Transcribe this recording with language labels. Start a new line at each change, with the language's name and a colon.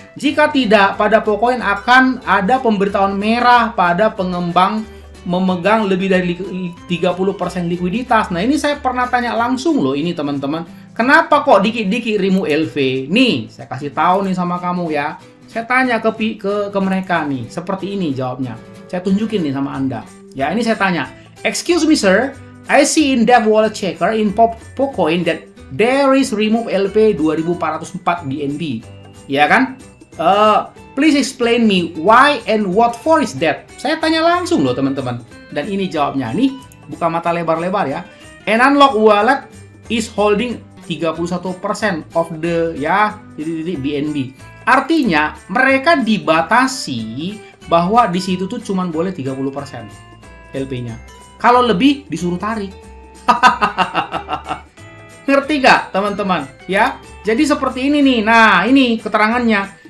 Indonesian: Jika tidak, pada pokoknya akan ada pemberitahuan merah pada pengembang memegang lebih dari 30% likuiditas. Nah ini saya pernah tanya langsung loh ini teman-teman Kenapa kok dikit-dikit remove LV? Nih, saya kasih tahu nih sama kamu ya. Saya tanya ke mereka nih, seperti ini jawabnya. Saya tunjukin nih sama Anda. Ya, ini saya tanya.
English: Excuse me sir, I see in Dev Wallet Checker in Pocoin that there is remove LP 2404 DNB.
Indonesian: Ya kan?
English: Please explain me why and what for is that?
Indonesian: Saya tanya langsung loh teman-teman. Dan ini jawabnya. Nih, buka mata lebar-lebar ya.
English: An unlock wallet is holding 31% of the BNB.
Indonesian: Artinya mereka dibatasi bahwa di situ tuh cuma boleh 30% LP-nya. Kalau lebih disuruh tarik. Ngerti gak teman-teman? Ya, jadi seperti ini nih. Nah, ini keterangannya.